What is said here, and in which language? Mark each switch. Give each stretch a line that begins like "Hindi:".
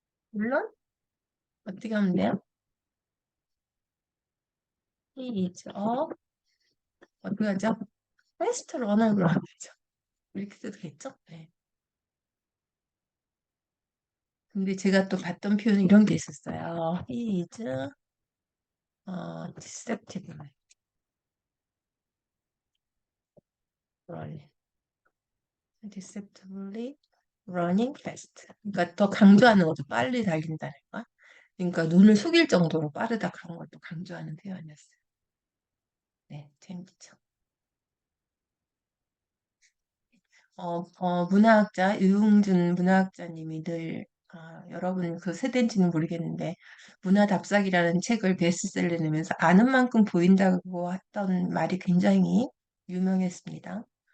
Korean: 물론 어떻게 하면 돼요?
English: He is
Korean: 어떻게 하죠?
English: fast runner
Korean: 로 하면 되죠. 이렇게 써도 되겠죠? 네. 근데 제가 또 봤던 표현은 이런 게 있었어요.
English: He is deceptively running. deceptively running fast.
Korean: 그러니까 더 강조하는 거죠. 빨리 달린다는 거. 그러니까 눈을 속일 정도로 빠르다 그런 것도 강조하는 표현이었어요. 네, 재밌죠. 문화학자 유흥준 문화학자님이 늘 여러분 그 세대인지는 모르겠는데 문화 답사기라는 책을 베스트셀러 내면서 아는 만큼 보인다고 했던 말이 굉장히 유명했습니다.